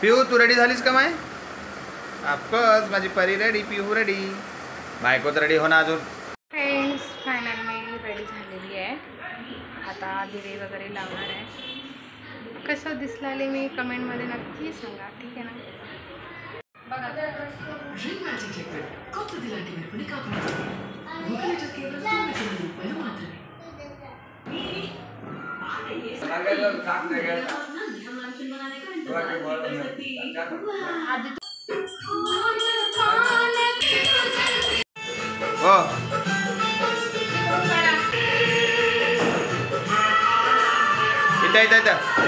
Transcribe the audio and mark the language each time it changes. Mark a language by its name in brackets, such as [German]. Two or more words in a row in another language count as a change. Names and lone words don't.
[Marathi] पिऊ तू रेडी झालीस का माय ऑफकोर्स माझी परी रेडी पिऊ रेडी बायको तर रेडी हो ना अजून फ्रेंड्स फायनल मी रेडी झालेली आहे आता दिवे वगैरे लावणार आहे कसं दिसलाले मी कमेंटमध्ये नक्की सांगा ठीक आहे ना बघा [Telugu] డ్రీమ్ మ్యాజిక్ లిక్విడ్ కొత్తది లాంటి మెరుపుని కాపాడుతుంది 1 లీటర్ కేవలం 900 రూపాయలు మాత్రమే [Marathi] आधी हो इथं